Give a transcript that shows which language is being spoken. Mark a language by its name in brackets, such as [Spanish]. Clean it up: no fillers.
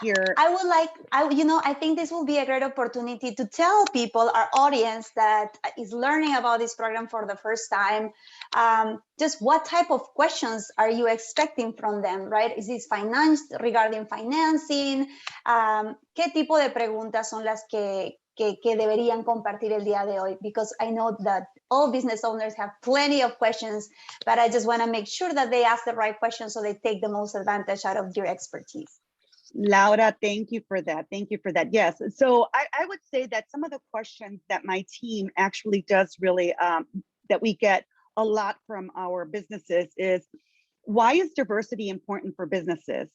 [English] here. I think this will be a great opportunity to tell people, our audience that is learning about this program for the first time, just what type of questions are you expecting from them, right? Is this regarding financing? [Spanish] ¿Qué tipo de preguntas son las que deberían compartir el día de hoy? [English] Because I know that all business owners have plenty of questions, but I just want to make sure that they ask the right questions so they take the most advantage out of your expertise. Laura, thank you for that. Thank you for that. Yes. So I would say that some of the questions that my team actually does really, that we get a lot from our businesses is, why is diversity important for businesses?